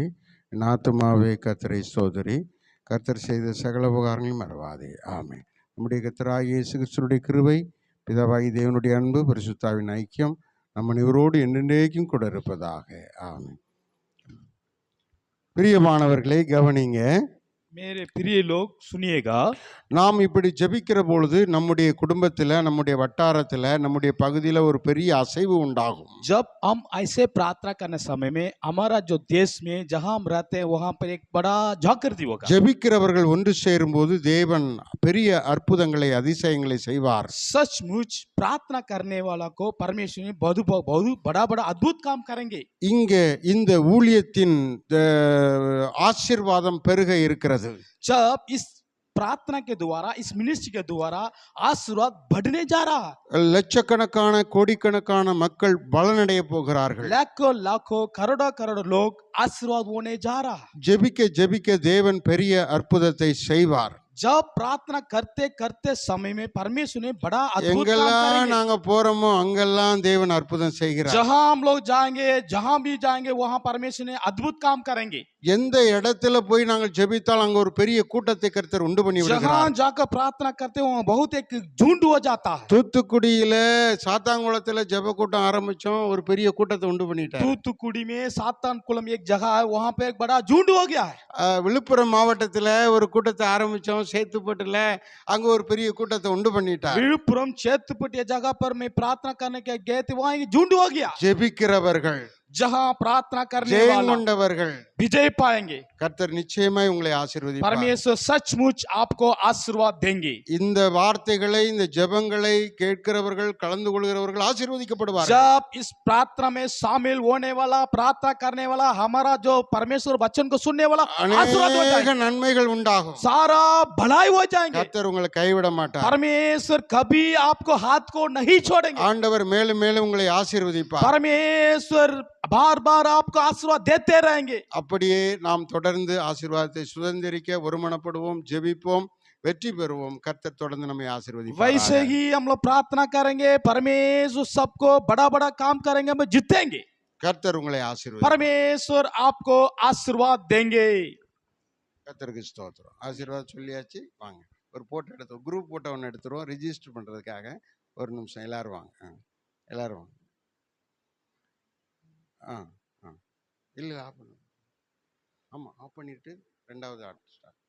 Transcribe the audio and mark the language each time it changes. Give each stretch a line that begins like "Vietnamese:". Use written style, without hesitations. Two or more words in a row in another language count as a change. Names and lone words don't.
Tamil: என் ஆத்துமாவே கர்த்தரை ஸ்தோத்திரி, கர்த்தர் செய்த சகல உபகாரங்களையும் மறவாதே. ஆமென். நம்முடைய கர்த்தராகிய இயேசு கிறிஸ்துவின் கிருபை, பிதாவாகிய தேவனுடைய அன்பு, பரிசுத்தாவின் ஐக்கியம் நம்ம இவரோடு என்றென்றைக்கும் கூட இருப்பதாக. ஆமென். பிரியமானவர்களை கவனிங்க.
Hindi: मेरे प्रिय लोग सुनिएगा,
Tamil: நாம் இப்படி ஜெபிக்கிற பொழுது நம்முடைய குடும்பத்தில், நம்முடைய வட்டாரத்தில், நம்முடைய பகுதியில் ஒரு பெரிய அசைவு உண்டாகும்.
Hindi: जब हम ऐसे प्रार्थना करने समय में हमारा जो देश में जहां हम रहते हैं वहां पर एक बड़ा जागृति होगा.
Tamil: ஜெபிக்கிறவர்கள் ஒன்று சேரும்போது தேவன் பெரிய அற்புதங்களை அதிசயங்களை செய்வார்.
Hindi: सचमुच प्रार्थना करने वाला को परमेश्वर ने बहुत बहुत बड़ा बड़ा अद्भुत काम करेंगे.
Tamil: இங்கே இந்த ஊழியத்தின் ஆசீர்வாதம் பெருக இருக்கிறது.
Hindi: जब इस प्रार्थना के द्वारा, इस मिनिस्ट्री के द्वारा आशीर्वाद बढ़ने जा रहा है.
Tamil: லட்சக்கணக்கான கோடிக்கணக்கான மக்கள் பலனடைய போகிறார்கள்.
Hindi: लाखों लाखों करोड़ों करोड़ लोग आशीर्वाद होने जा रहा है.
Tamil: ஜெபிக்க ஜெபிக்க தேவன் பெரிய அற்புதத்தை செய்வார்.
Hindi: जब प्रार्थना करते करते समय में परमेश्वर ने बड़ा अद्भुत काम
Tamil: எங்கெல்லாம்
Hindi: करेंगे.
Tamil: நாங்க போறோமோ அங்கெல்லாம் தேவன் அற்புதம் செய்கிறார்.
Hindi: जहां हम लोग जाएंगे, जहां भी जाएंगे वहां परमेश्वर ने अद्भुत काम करेंगे.
Tamil: எந்த இடத்துல போய் நாங்கள் ஜெபித்தால் அங்க ஒரு பெரிய கூட்டத்தை கர்த்தர் உண்டு பண்ணி
Hindi: जहां
Tamil: விடுகிறார்.
Hindi: जाकर प्रार्थना करते हो बहुत एक झुंड हो जाता है.
Tamil: தூத்துக்குடியில சாத்தாங்குளத்துல ஜெப கூட்டம் ஆரம்பிச்சோம், ஒரு பெரிய கூட்டத்தை உண்டு பண்ணிட்டார்.
Hindi: तूतुकुड़ी में सातानकुलम एक जगह है, वहां पे एक बड़ा झुंड हो गया है.
Tamil: விழுப்புரம் மாவட்டத்துல ஒரு கூட்டத்தை ஆரம்பிச்சோம், சேத்துப்பட்டுல, அங்க ஒரு பெரிய கூட்டத்தை உண்டு பண்ணிட்டார்.
Hindi: विழுப்புरम चेतपट जगह पर मैं प्रार्थना करने के गए थे, वहां एक झुंड हो गया.
Tamil: ஜெபிக்கிறவர்கள்,
Hindi: जहां प्रार्थना करने
Tamil: ஜெயம்
Hindi: वाला
Tamil: கொண்டவர்கள்
Hindi: विजय पाएंगे.
Tamil: கர்த்தர் நிச்சயமாய் உங்களை ஆசீர்வதிப்பார்.
Hindi: परमेश्वर सचमुच आपको आशीर्वाद देंगे.
Tamil: இந்த வார்த்தைகளை, இந்த ஜெபங்களை கேட்கிறவர்கள், கலந்து கொள்கிறவர்கள் ஆசீர்வதிக்கப்படுவார்கள்.
Hindi: जब इस प्रार्थना में शामिल होने वाला, प्रार्थना करने वाला, हमारा जो परमेश्वर वचन को सुनने वाला आशीर्वाद हो
Tamil: அநேக
Hindi: जाएगा.
Tamil: நன்மைகள் உண்டாகும்.
Hindi: सारा भलाई हो जाएंगे.
Tamil: கர்த்தர் உங்களை கைவிட மாட்டார்.
Hindi: परमेश्वर कभी आपको हाथ को नहीं छोड़ेंगे.
Tamil: ஆண்டவர் மேலும் மேலும் உங்களை ஆசீர்வதிப்பார். परमेश्वर बार बार आपको आशीर्वाद देते रहेंगे. அப்படியே நாம் தொடர்ந்து ஆசீர்வாதத்தை சுதந்திரிக்க ஒருமனப்படுவோம், ஜெபிப்போம், வெற்றி பெறுவோம். கர்த்தர் தொடர்ந்து நம்மை ஆசீர்வதிப்பார்.
Hindi: वैसे ही हम लोग प्रार्थना करेंगे, परमेश्वर सबको बड़ा बड़ा काम करेंगे, हम जीतेंगे.
Tamil: கர்த்தர் உங்களை ஆசீர்வதிப்பார்.
Hindi: परमेश्वर आपको आशीर्वाद देंगे.
Tamil: கர்த்தருக்கு ஸ்தோத்திரம். ஆசீர்வாதம் சொல்லியாச்சு. வாங்க ஒரு போட்டோ எடுத்து,
English: group photo
Tamil: ஒன்று எடுத்துருவோம் ரிஜிஸ்டர் பண்றதுக்காக. ஒரு நிமிஷம், எல்லாரும் வாங்க. எல்லாரும் வாங்க. இல்லை ஆஃப் பண்ணு. ஆமாம், ஆஃப் பண்ணிட்டு ரெண்டாவது
English: art start.